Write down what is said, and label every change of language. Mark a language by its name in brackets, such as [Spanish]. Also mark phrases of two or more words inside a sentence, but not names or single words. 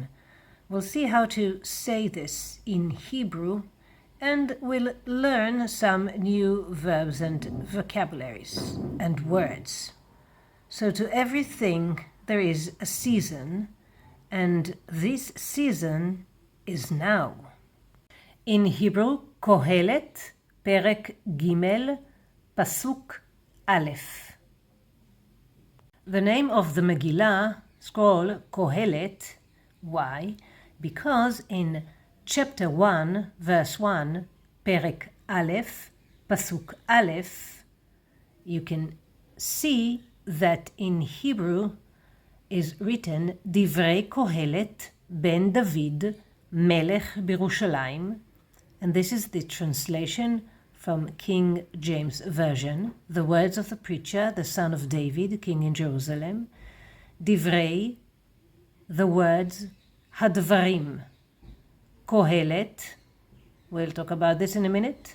[English] We'll see how to say this in Hebrew, and we'll learn some new verbs and vocabularies and words. So to everything there is a season, and this season is now. In Hebrew, [Hebrew] קוהלת, פרק ג', פסוק א'. [English] The name of the Megillah is called קוהלת. Why? Because in chapter 1, verse 1, [Hebrew] פרק א', פסוק א', [English] you can see that in Hebrew is written [Hebrew] דברי קוהלת בן דוד מלך בירושלים. [English] And this is the translation from King James Version, the words of the preacher, the son of David, king in Jerusalem. Divrei, the words, hadvarim. Kohelet, we'll talk about this in a minute.